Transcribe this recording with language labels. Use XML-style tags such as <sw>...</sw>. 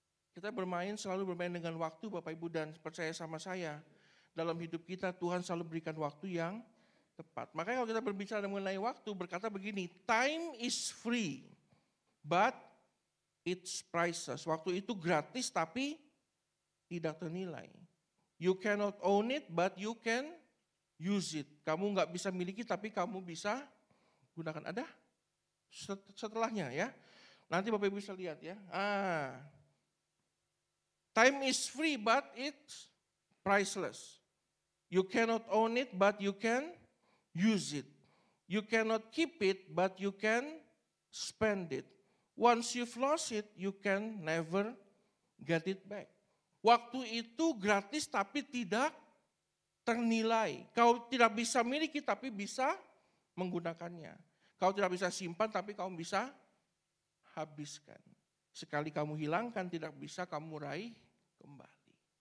<id>Kita selalu bermain dengan waktu Bapak Ibu, dan percaya sama saya, dalam hidup kita Tuhan selalu berikan waktu yang tepat. Makanya kalau kita berbicara mengenai waktu, berkata begini,</id> <en>time is free, but it's priceless.</en> <id>Waktu itu gratis tapi tidak ternilai.</id> <en>You cannot own it, but you can use it.</en> <id>Kamu nggak bisa miliki, tapi kamu bisa gunakan. Ada setelahnya ya. Nanti Bapak Ibu bisa lihat ya.</id> <en>Time is free, but it's priceless. You cannot own it, but you can use it. You cannot keep it, but you can spend it. Once you've lost it, you can never get it back.</en> <id>Waktu itu gratis tapi tidak ternilai. Kau tidak bisa miliki tapi bisa menggunakannya. Kau tidak bisa simpan tapi kau bisa habiskan. Sekali kamu hilangkan tidak bisa kamu raih kembali.</id>